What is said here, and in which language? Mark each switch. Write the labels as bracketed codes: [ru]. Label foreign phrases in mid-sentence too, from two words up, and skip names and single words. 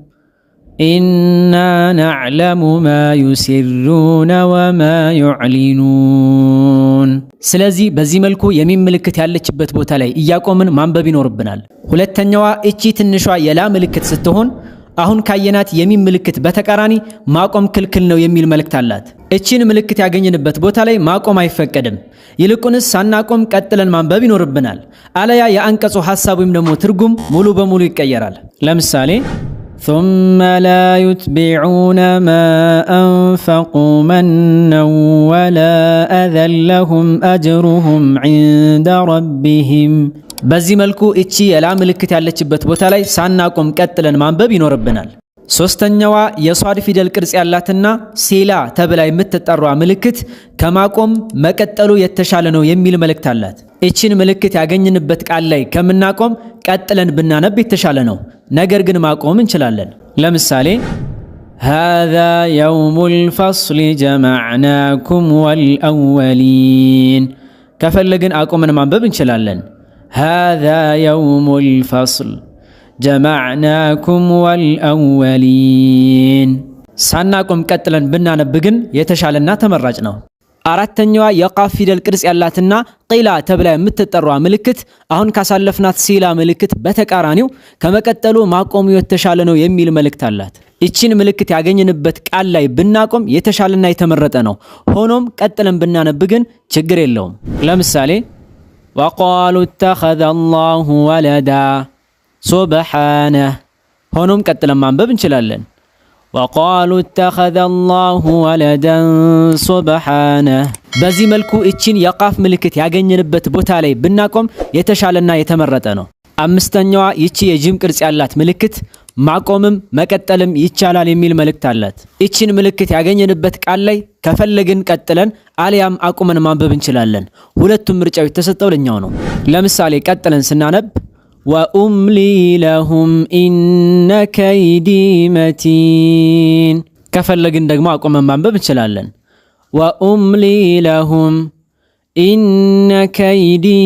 [ar] إنا نعلم ما يسرون وما يعلنون። [am] ስለዚህ በዚህ መልኩ የሚም ምልክት ያለችበት ቦታ ላይ እያቆምን ማንበብ ይኖርብናል። ሁለተኛዋ እቺ ትንሿ የላ ምልክት ስትሆን አሁን ካየናት የሚም ምልክት በተቃራኒ ማቆም ክልክል ነው የሚል መልእክት አላት። እቺን ምልክት ያገኘንበት ቦታ ላይ ማቆም አይፈቀድም። ይልቁንስ ሳናቆም ቀጥለን ማንበብ ይኖርብናል። አለያ የአንቀጹ ሐሳብ ወይም ደግሞ ትርጉም ሙሉ በሙሉ ይቀየራል። ለምሳሌ [ar] ثم لا يتبعون ما أنفقوا منا ولا أذى لهم أجرهم عند ربهم። [am] በዚህ መልኩ እቺ የላ ምልክት ያለችበት ቦታ ላይ ሳናቆም ቀጥለን ማንበብ ይኖርብናል። ሶስተኛዋ የሷድ ፊደል ቅርጽ ያላትና ሴላ ተብላ የምትጠራዋ ምልክት ከማቆም መቀጠሉ የተሻለ ነው የሚል መልእክት አላት። እቺን ምልክት ያገኘንበት ቃል ላይ ከምናቆም ቀጥለን ብናነብ የተሻለ ነው። ነገር ግን ማቆም እንችላለን። ለምሳሌ [ar] هذا يوم الفصل جمعناكم [am] والأولين ከፈለግን አቆመን ማንበብ እንችላለን። [ar] هذا يوم الفصل جمعناكم والأولين [am] ሳናቆም ቀጥለን ብናነብ ግን የተሻለና ተመራጭ ነው። አራተኛዋ የቃፍ ፊደል ቅርጽ ያላትና ቂላ ተብላ የምትጠራዋ ምልክት አሁን ካሳለፍናት ሲላ ምልክት በተቃራኒው ከመቀጠሉ ማቆሙ የተሻለ ነው የሚል መልእክት አላት። እቺን ምልክት ያገኘንበት ቃል ላይ ብናቆም የተሻለና የተመረጠ ነው። ሆኖም ቀጥለን ብናነብ ግን ችግር የለውም። ለምሳሌ [ar] وقالوا اتخذ الله ولدا [am] ሱብሓነህ። ሆኖም ቀጥለን ማንበብ እንችላለን። [ar] وقالوا اتخذ الله ولدا سبحانه። [am] በዚህ መልኩ እቺን የቃፍ ምልክት ያገኘንበት ቦታ ላይ ብናቆም የተሻለና የተመረጠ ነው። አምስተኛዋ ይቺ የጂም ቅርጽ ያላት ምልክት ማቆምም መቀጠልም ይቻላል የሚል መልእክት አላት። እቺን ምልክት ያገኘንበት ቃል ላይ ከፈለግን ቀጥለን አልያም አቁመን ማንበብ እንችላለን። ሁለቱም ምርጫው የተሰጠው ለኛው ነው። ለምሳሌ ቀጥለን ስናነብ [ar] وأملي لهم إن كيدي متين። [am] ከፈለግን ደግሞ አቆመን ማንበብ እንችላለን። [ar] وأملي لهم إن كيدي